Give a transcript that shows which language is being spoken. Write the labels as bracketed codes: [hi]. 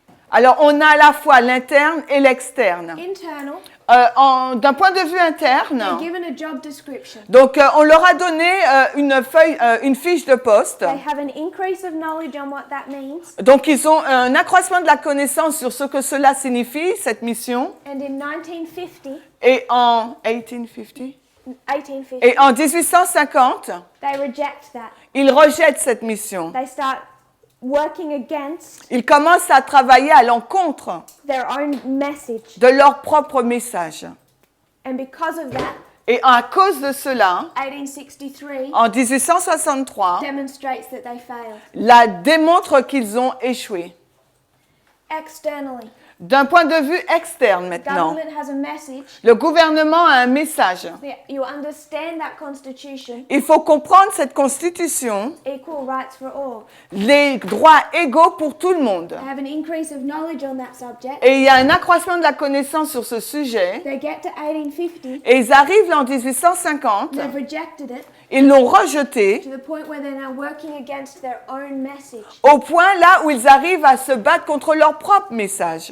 [fr] Alors on a à la fois l'interne et l'externe. [en] Internal, [fr] D'un point de vue [en] they're [fr] interne, [en] given a job description. [fr] donc on leur a donné une fiche de poste. [en] They have an increase of knowledge on what that means. [fr] Donc ils ont un accroissement de la connaissance sur ce que cela signifie, cette mission. [en] And in 1950, [fr] Et en 1850 [en] 1850, [fr] et en 1850, [en] they reject that. [fr] ils rejettent cette mission. [en] They start working against [fr] Ils commencent à travailler à l'encontre [en] their own message. [fr] de leur propre message. [en] And because of that, [fr] Et à cause de cela, [en] 1863 [fr] en 1863, [en] demonstrates that they failed. [fr] la démontre qu'ils ont échoué. [en] Externally, [fr] D'un point de vue externe maintenant, [en] government has a message. [fr] le gouvernement a un message. [en] You understand that constitution, [fr] Il faut comprendre cette constitution, [en] equal rights for all. [fr] les droits égaux pour tout le monde. [en] They have an increase of knowledge on that subject. [fr] Et il y a un accroissement de la connaissance sur ce sujet. [en] They get to 1850, [fr] Et ils arrivent en 1850, [en] they've rejected it [fr] ils l'ont rejeté [en] to the point where they're now working against their own message. [fr] au point là où ils arrivent à se battre contre leur propre message.